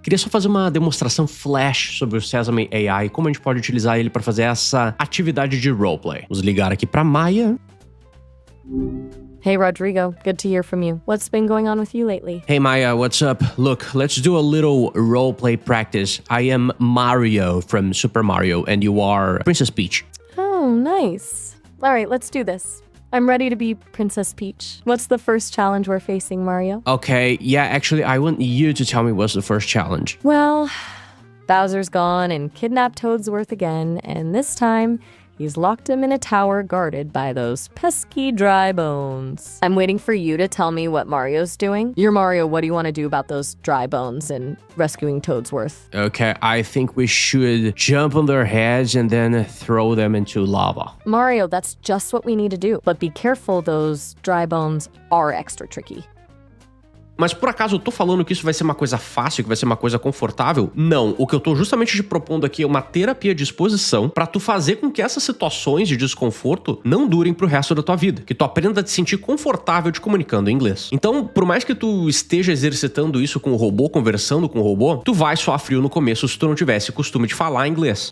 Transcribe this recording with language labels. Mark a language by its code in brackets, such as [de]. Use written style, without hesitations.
[pt] Queria só fazer uma demonstração flash sobre o Sesame AI e como a gente pode utilizar ele para fazer essa atividade de roleplay. Vamos ligar aqui para Maya. [en] Hey, Rodrigo. Good to hear from you. What's been going on with you lately? Hey, Maya, what's up? Look, let's do a little roleplay practice. I am Mario from Super Mario, and you are Princess Peach. Oh, nice. All right, let's do this. I'm ready to be Princess Peach. What's the first challenge we're facing, Mario? Okay, yeah, actually, I want you to tell me what's the first challenge. Well, Bowser's gone and kidnapped Toadsworth again, and this time he's locked him in a tower guarded by those pesky dry bones. I'm waiting for you to tell me what Mario's doing. You're Mario, what do you want to do about those dry bones and rescuing Toadsworth? Okay, I think we should jump on their heads and then throw them into lava. Mario, that's just what we need to do. But be careful, those dry bones are extra tricky. [pt] Mas por acaso eu tô falando que isso vai ser uma coisa fácil, que vai ser uma coisa confortável? Não. O que eu tô justamente te propondo aqui é uma terapia de exposição pra tu fazer com que essas situações de desconforto não durem pro resto da tua vida. Que tu aprenda a te sentir confortável te comunicando em inglês. Então, por mais que tu esteja exercitando isso com o robô, conversando com o robô, tu vai suar frio no começo se tu não tivesse costume de falar inglês.